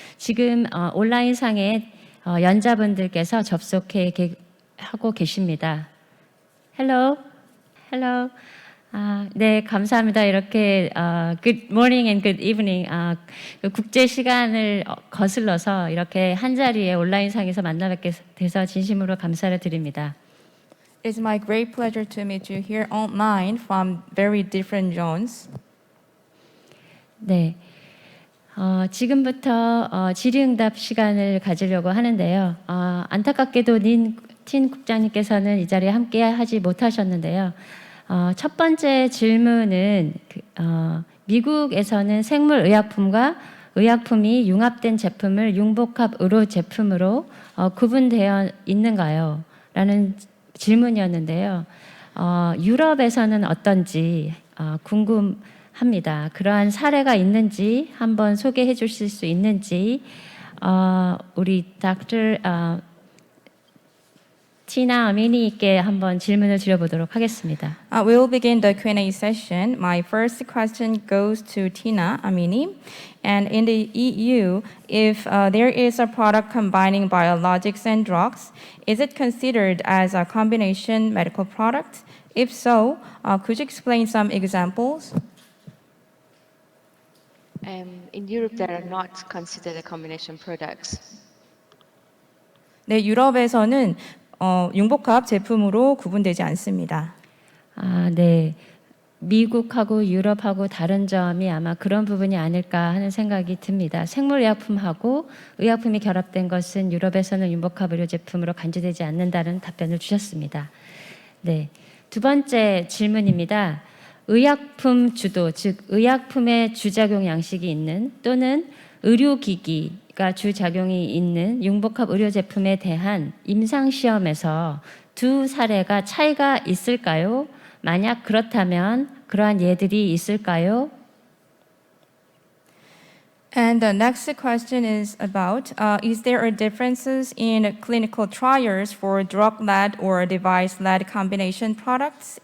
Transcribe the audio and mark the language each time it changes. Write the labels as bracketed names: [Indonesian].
[Korean] 지금 온라인상에 연자분들께서 하고 계십니다. [English] Hello, hello. [Korean] 네, 감사합니다. 이렇게 [English] good morning and good evening [Korean] 국제 시간을 거슬러서 이렇게 한 자리에 온라인상에서 만나뵙게 돼서 진심으로 감사를 드립니다. [English] It's my great pleasure to meet you here online from very different zones. [Korean] 네, 지금부터 질의응답 시간을 가지려고 하는데요. 안타깝게도 틴 국장님께서는 이 자리에 함께하지 못하셨는데요. 첫 번째 질문은 미국에서는 생물의약품과 의약품이 융합된 제품을 융복합 의료 제품으로 구분되어 있는가요? 라는 질문이었는데요. 유럽에서는 어떤지 궁금합니다. 그러한 사례가 있는지 한번 소개해 주실 수 있는지 우리 닥터 티나 아미니께 한번 질문을 드려보도록 하겠습니다. [English] We'll begin the Q&A session. My first question goes to Tina Amini. And in the EU, if there is a product combining biologics and drugs, is it considered as a combination medical product? If so, could you explain some examples? In Europe, they are not considered a combination products. [Korean] 네, 유럽에서는 융복합 제품으로 구분되지 않습니다. 네. 미국하고 유럽하고 다른 점이 아마 그런 부분이 아닐까 하는 생각이 듭니다. 생물의약품하고 의약품이 결합된 것은 유럽에서는 융복합 의료 제품으로 간주되지 않는다는 답변을 주셨습니다. 네. 두 번째 질문입니다. 의약품 주도, 즉 의약품의 주작용 양식이 있는 또는 의료기기가 주작용이 있는 융복합 의료 제품에 대한 임상시험에서 두 사례가 차이가 있을까요? 만약 그렇다면 그러한 예들이 있을까요? [English] And the next question is about, is there a differences in clinical trials for drug-led or device-led combination products?